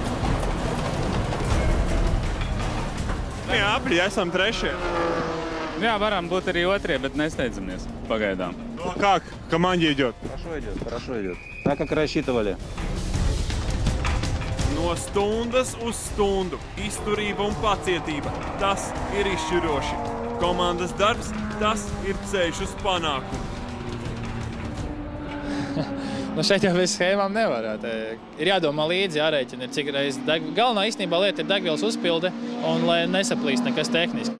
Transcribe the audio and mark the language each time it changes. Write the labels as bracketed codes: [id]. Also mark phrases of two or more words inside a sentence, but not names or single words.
[lv] Jā, esam 3. Jā, varam būt arī 2, bet nesteidzamies pagaidām. [ru] Ну как? Команде идет? Хорошо идет. Так, как рассчитывали. [lv] No stundas uz stundu, izturība un pacietība, tas ir izšķiroši. Komandas darbs, tas ir ceļš uz panākumu. Šeit jau bez schēmām nevar. Ir jādomā līdzi, jārēķina, cik reiz. Galvenā īstenībā lieta ir degvielas uzpilde un lai nesaplīst nekas tehniski.